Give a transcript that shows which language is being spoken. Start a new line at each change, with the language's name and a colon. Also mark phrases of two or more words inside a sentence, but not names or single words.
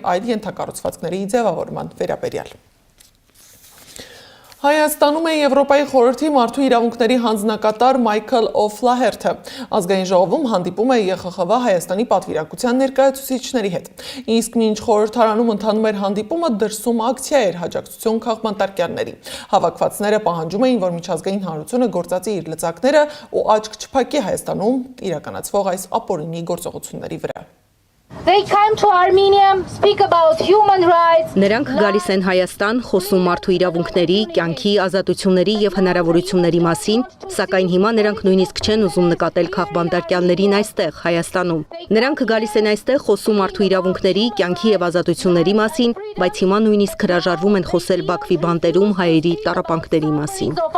Armenian: այլ ենթակառուցվածքների ձևավորման վերաբերյալ։ Հայաստանում է Եվրոպայի խորհրդի մարդու իրավունքների հանձնակատար Մայքլ Օֆլահերթը։ Ազգային ժողովում հանդիպում է ԵԽԽՎ Հայաստանի պատվիրակության ներկայացուցիչների հետ։ Իսկ մինչ խորհրդարանում ընթանում էր հանդիպումը, դրսում ակցիա էր հաջակցություն քաղբանտարկյալների։ Հավաքվածները պահանջում էին, որ միջազգային հանրությունը գործածի իր լծակները ու աչք չփակի Հայաստանում իրականացվող այս ապօրինի գործողությունների վրա։
English: They came to Armenia, speak about human rights.
Armenian: Նրանք գալիս են Հայաստան, խոսում մարդու իրավունքների, կյանքի, ազատությունների եւ հնարավորությունների մասին, սակայն հիմա նրանք նույնիսկ չեն ուզում նկատել քաղբանտարկյալներին այստեղ, Հայաստանում։ Նրանք գալիս են այստեղ, խոսում մարդու իրավունքների, կյանքի եւ ազատությունների մասին, բայց հիմա նույնիսկ հրաժարվում են խոսել Բաքվի բանտերում հայերի տառապանքների մասին։